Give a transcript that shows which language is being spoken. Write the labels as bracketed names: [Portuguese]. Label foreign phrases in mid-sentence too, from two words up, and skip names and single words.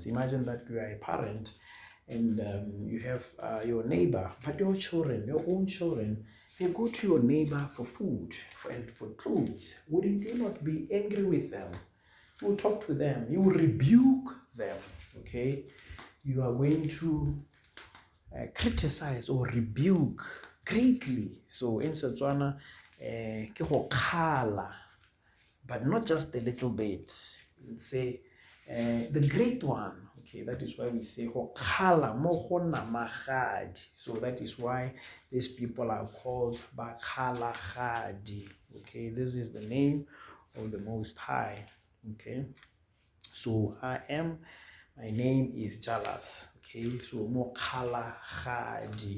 [English] Imagine that you are a parent and you have your neighbor, but your children, your own children, they go to your neighbor for food and for clothes. Wouldn't you not be angry with them? You will talk to them, you will rebuke them. Okay, you are going to criticize or rebuke greatly. So in Setswana, [Tswana] ke go khala, [English] but not just a little bit. We'll say the great one. Okay, that is why we say [Tswana] ho khala mo go namagadi. [English] So that is why these people are called Bakgalagadi. Okay, this is the name of the Most High. Okay, so my name is Jalas. Okay, so mo Khalagadi.